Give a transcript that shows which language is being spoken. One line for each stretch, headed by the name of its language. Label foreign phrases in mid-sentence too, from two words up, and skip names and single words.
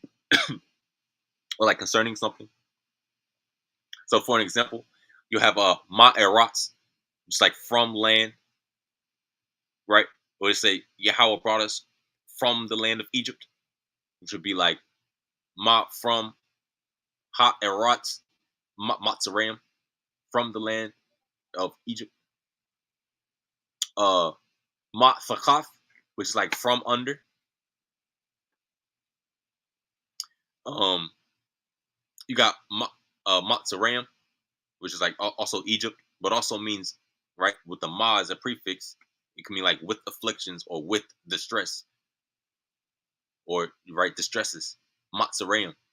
English: Or like concerning something. So for an example, you have
Hebrew: ma eratz,
English: just like from land, right? Or they say Yahweh brought us from the land of Egypt, which would be like ma from
Hebrew: ha eratz matzaram,
English: from the land of Egypt. Ma thakath, which is like from under. You got matzaram, which is like also Egypt, but also means, right, with the ma as a prefix, it can mean like with afflictions or with distress, or right distresses, matzaram.